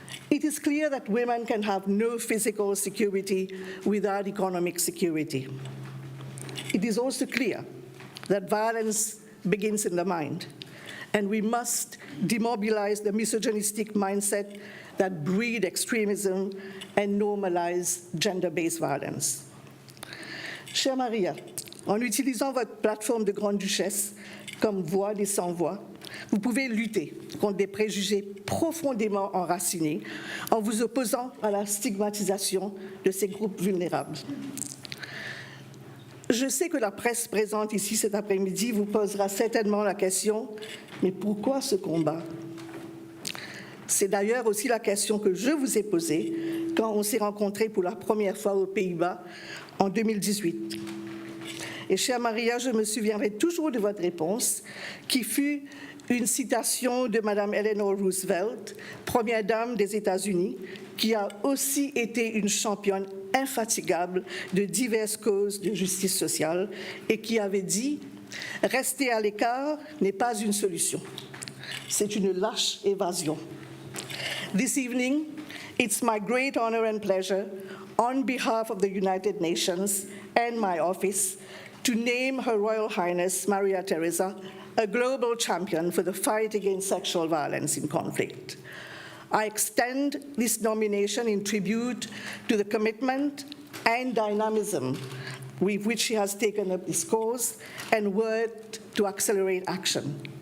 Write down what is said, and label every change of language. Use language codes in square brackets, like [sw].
[en] It is clear that women can have no physical security without economic security. It is also clear that violence begins in the mind, and we must demobilize the misogynistic mindset that breed extremism and normalize gender-based violence. [fr] Chère Maria, en utilisant votre plateforme de Grande Duchesse comme voix des sans-voix, vous pouvez lutter contre des préjugés profondément enracinés en vous opposant à la stigmatisation de ces groupes vulnérables. Je sais que la presse présente ici cet après-midi vous posera certainement la question « Mais pourquoi ce combat ?» C'est d'ailleurs aussi la question que je vous ai posée quand on s'est rencontrés pour la première fois aux Pays-Bas en 2018. Et chère Maria, je me souviendrai toujours de votre réponse, qui fut une citation de Madame Eleanor Roosevelt, première dame des États-Unis, qui a aussi été une championne infatigable de diverses causes de justice sociale et qui avait dit « Rester à l'écart n'est pas une solution, c'est une lâche évasion ». [en] This evening, it's my great honor and pleasure, on behalf of the United Nations and my office, to name Her Royal Highness Maria Theresa a global champion for the fight against sexual violence in conflict. I extend this nomination in tribute to the commitment and dynamism with which she has taken up this cause and worked to accelerate action.